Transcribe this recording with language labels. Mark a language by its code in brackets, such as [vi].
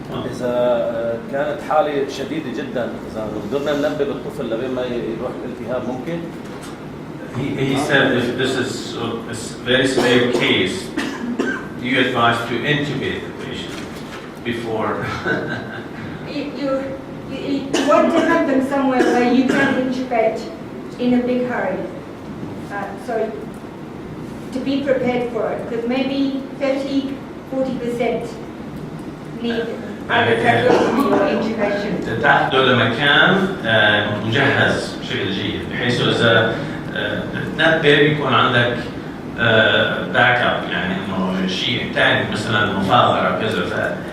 [ar] إذا كانت حالة شديدة جدا، إذا قدرنا ننبه الطفل لبين ما يروح الالتهاب ممكن؟ [en] He said if this is a very severe case, do you advise to intubate the patient before? You want to have them somewhere where you can intubate in a big hurry. So to be prepared for it, because maybe 30-40% need either tracheostomy or intubation. [ar] تاخذه لمكان مجهز بشكل جيد، بحيث اذا تنبه بيكون عندك باك اب، يعني انه شيء ثاني مثلا مفاضله كذا.